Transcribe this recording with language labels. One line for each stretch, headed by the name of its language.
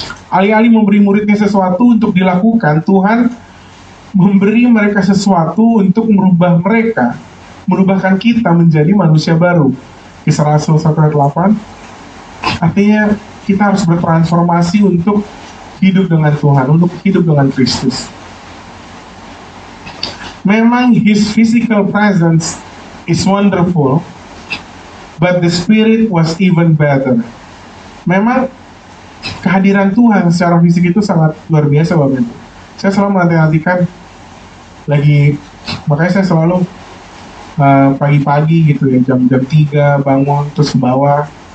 Indonesian: Alih-alih memberi muridnya sesuatu untuk dilakukan, Tuhan memberi mereka sesuatu untuk merubah mereka, merubahkan kita menjadi manusia baru. Kisah Rasul 1 ayat 8. Artinya kita harus bertransformasi untuk hidup dengan Tuhan, untuk hidup dengan Kristus.
English: Memang his physical presence is wonderful, but the spirit was even better.
Indonesian: Memang kehadiran Tuhan secara fisik itu sangat luar biasa Bapak Ibu. Saya selalu menanti-nantikan makanya saya selalu pagi-pagi gitu ya, jam 3 bangun terus ke bawah.